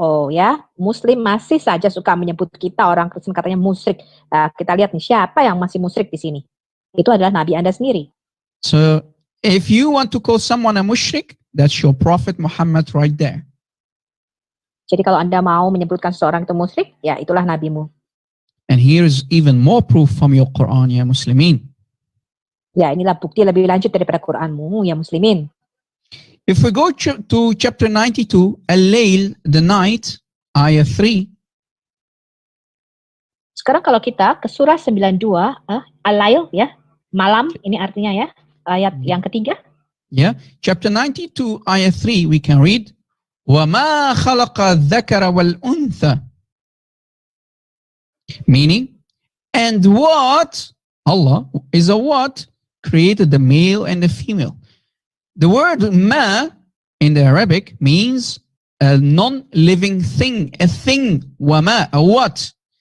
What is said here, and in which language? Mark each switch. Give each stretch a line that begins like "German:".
Indonesian: Ya, Muslim masih saja suka menyebut kita orang Kristen katanya musyrik. Nah, kita lihat nih siapa yang masih musyrik di sini. Itu adalah Nabi Anda sendiri.
English: So if you want to call someone a mushrik, that's your prophet Muhammad right there.
Indonesian: Jadi kalau Anda mau menyebutkan seseorang itu musyrik, ya itulah nabimu.
English: And here is even more proof from your Quran, ya Muslimin.
Indonesian: Ya, inilah bukti lebih lanjut daripada Quranmu, ya Muslimin.
English: If we go to chapter 92, Al-Layl, the night, ayah 3.
Indonesian: Sekarang kalau kita ke surah 92, Al-Lail ya, malam, ini artinya ya, ayat yang ketiga.
English: Yeah, chapter 92, ayah 3, we can read,
Arabic: وَمَا خَلَقَ الذَّكَرَ وَالْأُنْثَى.
English: Meaning, and what? Allah is a what? Created the male and the female. The word ma in the Arabic means a non-living thing, a thing, wama, a what.